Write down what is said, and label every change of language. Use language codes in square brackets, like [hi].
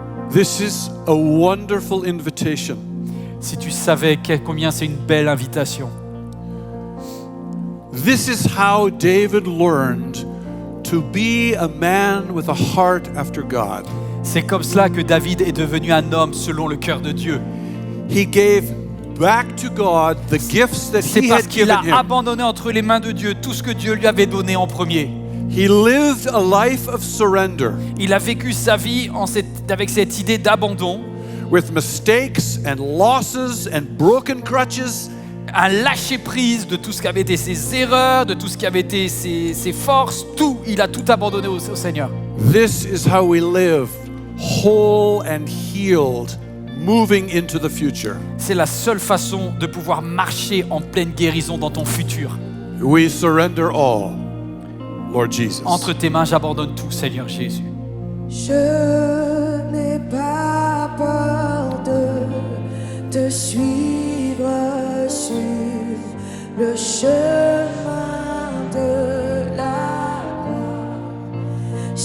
[en] This is a wonderful invitation. [fr] Si tu savais combien c'est une belle invitation. [en] This is how David learned to be a man with a heart after God. [fr] C'est comme cela que David est devenu un homme selon le cœur de Dieu. [en] He gave back to God the gifts that [fr] C'est [en] he [fr] parce [en] had [fr] qu'il [en] given [fr] a [en] him. [fr] abandonné entre les mains de Dieu tout ce que Dieu lui avait donné en premier. [en] He lived a life of surrender [fr] Il a vécu sa vie avec cette idée d'abandon, [en] with mistakes and losses and broken crutches. [fr] un lâcher-prise de tout ce qui avait été ses erreurs, de tout ce qui avait été ses forces, tout. Il a tout abandonné au Seigneur. [en] This is how we live, whole and healed, moving into the future. [fr] C'est la seule façon de pouvoir marcher en pleine guérison dans ton futur. [en] We surrender all, Lord Jesus. [fr] Entre tes mains, j'abandonne tout, Seigneur Jésus. Je n'ai pas peur de te suivre sur le chemin de la croix.